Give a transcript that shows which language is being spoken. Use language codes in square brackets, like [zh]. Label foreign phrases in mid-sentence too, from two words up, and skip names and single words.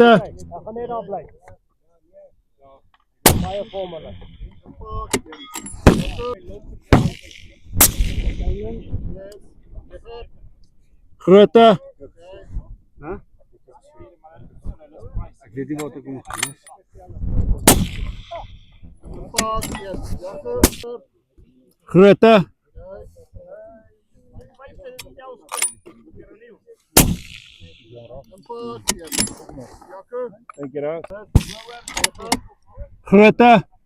[af] Ek gaan net daar bly. Baie formele. [en] Impact. Jacco. Yes. Richard. [af] Grote. Ek weet nie wat ek moet doen. [en] Impact. Yes. Jacco. [af] Grote. [en] Thank you, Ralph. [af] Grote.